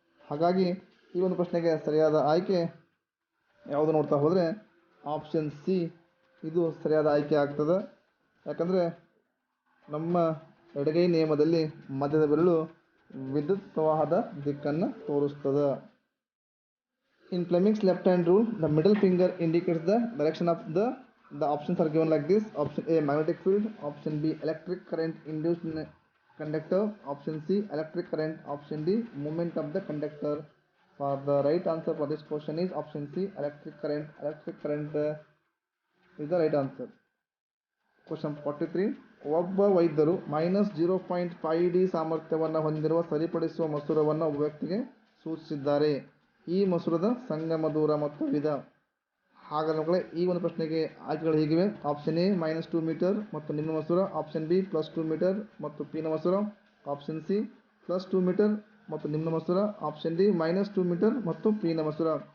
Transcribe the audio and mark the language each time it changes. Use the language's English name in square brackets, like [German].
[Kannada] ಹಾಗಾಗಿ ಈ ಒಂದು ಪ್ರಶ್ನೆಗೆ ಸರಿಯಾದ ಆಯ್ಕೆ ಯಾವುದು ನೋಡ್ತಾ ಹೋದರೆ ಆಪ್ಷನ್ ಸಿ ಇದು ಸರಿಯಾದ ಆಯ್ಕೆ ಆಗ್ತದೆ. ಯಾಕಂದರೆ ನಮ್ಮ ಎಡಗೈ ನಿಯಮದಲ್ಲಿ ಮಧ್ಯದ ಬೆರಳು ವಿದ್ಯುತ್ ಪ್ರವಾಹದ ದಿಕ್ಕನ್ನು ತೋರಿಸ್ತದೆ. [English] In Fleming's left hand rule, the middle finger indicates the direction of the options are given like this: option A magnetic field, option B electric current induced in conductor, option C electric current, option D movement of the conductor. For the right answer for this question is option C electric current. Electric current is the right answer. Question 43. [Kannada] ಒಬ್ಬ ವೈದ್ಯರು -0.5D ಸಾಮರ್ಥ್ಯವನ್ನು ಹೊಂದಿರುವ ಸರಿಪಡಿಸುವ ಮಸೂರವನ್ನು ಒಬ್ಬ ವ್ಯಕ್ತಿಗೆ ಸೂಚಿಸಿದ್ದಾರೆ. ಈ ಮಸೂರದ ಸಂಗಮ ದೂರ ಮತ್ತು ವಿಧ. ಹಾಗಾದರೆ ಮಕ್ಕಳೇ ಈ ಒಂದು ಪ್ರಶ್ನೆಗೆ ಆಯ್ಕೆಗಳು ಹೀಗಿವೆ. ಆಪ್ಷನ್ ಎ -2 ಮೀಟರ್ ಮತ್ತು ನಿಮ್ನ ಮಸೂರ, ಆಪ್ಷನ್ ಬಿ +2 ಮೀಟರ್ ಮತ್ತು ಪಿನ ಮಸೂರ, ಆಪ್ಷನ್ ಸಿ +2 ಮೀಟರ್ ಮತ್ತು ನಿಮ್ನ ಮಸೂರ, ಆಪ್ಷನ್ ಡಿ -2 ಮೀಟರ್ ಮತ್ತು ಪಿನ ಮಸೂರ.